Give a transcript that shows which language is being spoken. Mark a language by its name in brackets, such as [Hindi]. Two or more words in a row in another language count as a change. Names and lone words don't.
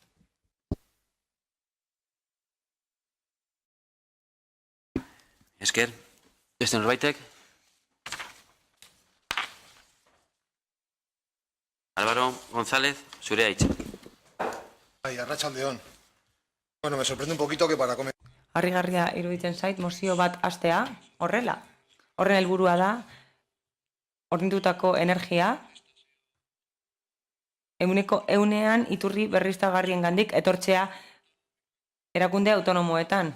[Basque] Esker, beste norbaitek? Álvaro González, zurea hitza. Ay, arratsaldeon. [Spanish] Bueno, me sorprende un poquito que para comer... [Basque] Harrigarria iruditzen zait mozio bat hastea horrela. Horren helburua da hornitutako energia ehunean iturri berriztagarriengandik etortzea erakunde autonomoetan.